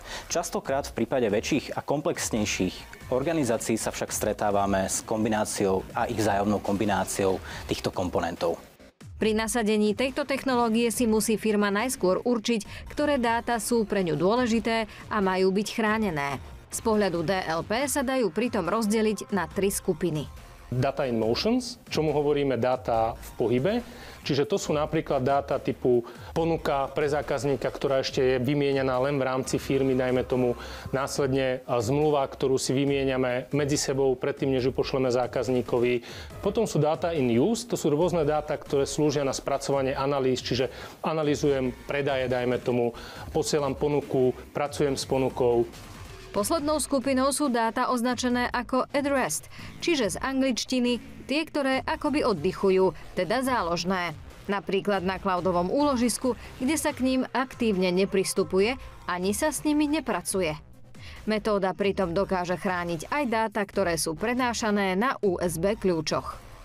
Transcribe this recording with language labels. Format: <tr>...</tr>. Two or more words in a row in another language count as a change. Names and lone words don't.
<sk>Častokrát v prípade väčších a komplexnejších organizácií sa však stretávame s kombináciou a ich vzájomnou kombináciou týchto komponentov. Pri nasadení tejto technológie si musí firma najskôr určiť, ktoré dáta sú pre ňu dôležité a majú byť chránené. Z pohľadu DLP sa dajú pritom rozdeliť na 3 skupiny.</sk> <en>Data in motions,</en> <sk>čomu hovoríme dáta v pohybe. Čiže to sú napríklad dáta typu ponuka pre zákazníka, ktorá ešte je vymieňaná len v rámci firmy, dajme tomu následne zmluva, ktorú si vymieňame medzi sebou predtým, než ju pošleme zákazníkovi. Potom sú dáta</sk> <en>in use,</en> <sk>to sú rôzne dáta, ktoré slúžia na spracovanie analýz, čiže analyzujem predaje, dajme tomu, posielam ponuku, pracujem s ponukou. Poslednou skupinou sú dáta označené ako</sk> <en>at rest,</en> <sk>čiže z angličtiny tie, ktoré akoby oddychujú, teda záložné. Napríklad na cloudovom úložisku, kde sa k ním aktívne nepristupuje, ani sa s nimi nepracuje. Metóda pritom dokáže chrániť aj dáta, ktoré sú prenášané na USB kľúčoch.</sk>